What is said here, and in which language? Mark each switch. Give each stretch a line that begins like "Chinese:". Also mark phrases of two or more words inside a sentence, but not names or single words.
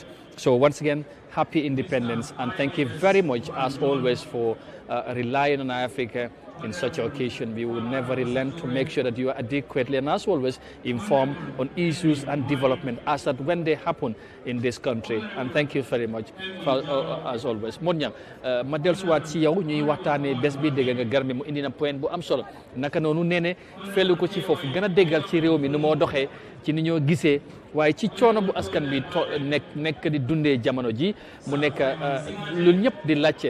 English: So once again, happy independence, and thank you very much as always for relying on Eyeafrica in such an occasion. We will never relent to make sure that you are adequately and as always informed on issues and development as that when they happen in this country. And thank you very much for, as always.
Wolof: Monyang, ma dellusiwaat ci yow ñuy waxtaanee bés bi dégg nga Garmi mu indi na point bu am solo naka noonu nee ne fellu ko ci foofu gën a déggal ci réew mi nu moo doxee ci ni ñoo gisee waaye ci coono bu askan bi nekk di dundee jamono ji mu nekk lu ñëpp di laajte.